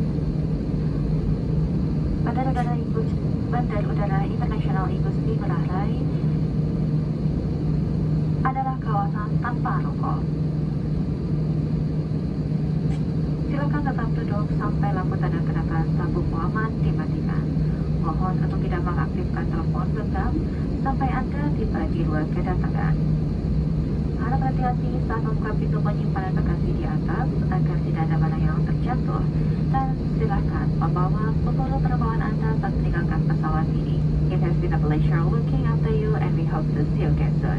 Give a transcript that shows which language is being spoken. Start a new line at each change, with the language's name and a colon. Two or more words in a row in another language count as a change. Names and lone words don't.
Indonesian: Bandara Udara Internasional Igusti Ngurah Rai adalah kawasan tanpa rokok. Silakan tetap duduk sampai lampu tanda kenakan sabuk pengaman dimatikan. Mohon untuk tidak mengaktifkan telepon genggam sampai Anda tiba di luar kedatangan. Harap hati-hati saat membuka pintu penyimpanan bagasi di atas agar tidak ada barang yang terjatuh, dan silakan membawa pembawa penerbangan Anda saat meninggalkan pesawat ini.
English: It has been a pleasure looking after you and we hope to see you again soon.